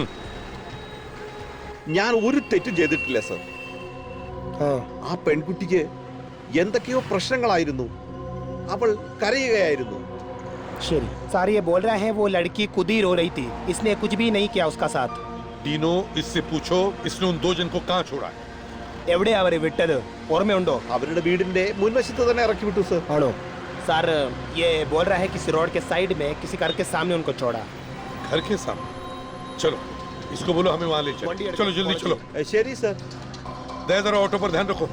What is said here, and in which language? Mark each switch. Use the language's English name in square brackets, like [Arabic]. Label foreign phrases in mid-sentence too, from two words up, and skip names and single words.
[Malayalam] ഞാൻ ഒരു തെറ്റും ചെയ്തിട്ടില്ല സർ. ആ പെൺകുട്ടിക്ക് എന്തൊക്കെയോ പ്രശ്നങ്ങളായിരുന്നു, അവൾ കരയുകയായിരുന്നു. [Hindi] ശരി सर ये बोल रहा है वो लड़की खुद ही रो रही थी, इसने कुछ भी नहीं किया उसका साथ. डीनो, इससे पूछो इसने उन 2 जन को कहाँ छोड़ा है. [Malayalam] എവിടെ അവരെ വിട്ടത് ഓർമ്മയുണ്ടോ? അവരുടെ വീടിന്റെ മുൻവശത്ത് തന്നെ ഇറക്കി വിട്ടു സർ. ആണോ? [Hindi] सर ये बोल रहा है किसी रोड के साइड में किसी घर के सामने उनको छोड़ा. घर के सामने? चलो इसको बोलो हमें वहां ले चलो. चलो जल्दी चलो. [Malayalam] ശരി സർ. [Hindi] जरा ऑटो पर ध्यान रखो.